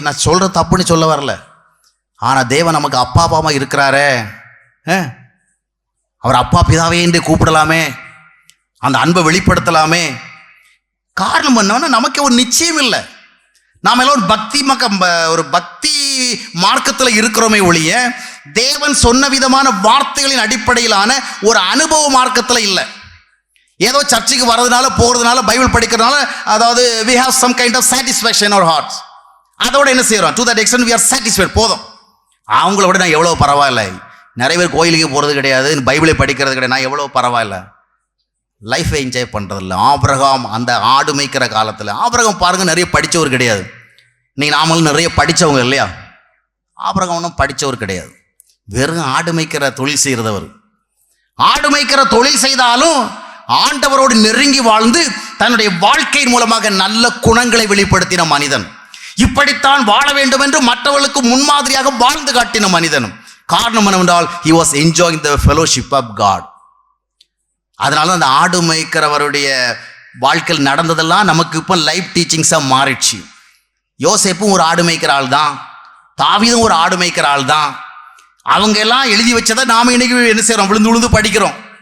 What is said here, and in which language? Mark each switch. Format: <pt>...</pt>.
<ta>நான் சொல்ற தப்புன்னு சொல்ல வரல. ஆனா தேவன் நமக்கு அப்பா அப்பாமா இருக்கிறாரே, அவர் அப்பா பிதாவே என்று கூப்பிடலாமே, அந்த அன்பை வெளிப்படுத்தலாமே. காரணம் என்னன்னா, நமக்கு ஒரு நிச்சயம் இல்லை. நாம எல்லாம் ஒரு பக்தி மார்க்கத்தில் இருக்கிறோமே ஒழிய தேவன் சொன்ன விதமான வார்த்தைகளின் அடிப்படையிலான ஒரு அனுபவ மார்க்கத்தில் இல்லை. ஏதோ சர்ச்சுக்கு வர்றதுனால போகிறதுனால பைபிள் படிக்கிறதுனால, அதாவது</ta> <en>we have some kind of satisfaction in our hearts.</en> <ta>அதோட என்ன செய்யறோம்?</ta> <en>to that extent we are satisfied.</en> <ta>போதும். அவங்கள விட நான் எவ்வளோ பரவாயில்ல. நிறைய பேர் கோயிலுக்கு போகிறது கிடையாது, பைபிளை படிக்கிறது கிடையாது. நான் எவ்வளோ பரவாயில்ல. லைஃபை என்ஜாய் பண்ணுறதில்ல. ஆபிரகாம் அந்த ஆடு மேய்க்கிற காலத்தில், ஆபிரகாம் பாருங்க நிறைய படித்தவர் கிடையாது. இன்னைக்கு நாமளும் நிறைய படித்தவங்க இல்லையா? ஆபிரகாம் ஒன்றும் படித்தவர் கிடையாது. வெறும் ஆடு மேய்க்கிற தொழில் செய்கிறவர். ஆடு மேய்க்கிற தொழில் செய்தாலும் ஆண்டவரோடு நெருங்கி வாழ்ந்து தன்னுடைய வாழ்க்கையின் மூலமாக நல்ல குணங்களை வெளிப்படுத்தின மனிதன். இப்படித்தான் வாழ வேண்டும் என்று மற்றவர்களுக்கு முன்மாதிரியாக வாழ்ந்து காட்டின மனிதனும். காரணம் என்னவென்றால்</ta> <en>he was enjoying the fellowship of God.</en> <ta>அதனால அந்த ஆடு மேய்க்கிறவருடைய வாழ்க்கையில் நடந்ததெல்லாம் நமக்கு இப்போ லைஃப் டீச்சிங்ஸாக மாறிடுச்சு. யோசேப்பும் ஒரு ஆடு மேய்க்கிற ஆள் தான், தாவீதும் ஒரு ஆடு மேய்க்கிற ஆள் தான். அவங்க எல்லாம் எழுதி வச்சதை நாம இன்னைக்கு என்ன செய்யறோம்? விழுந்து விழுந்து படிக்கிறோம்.</ta>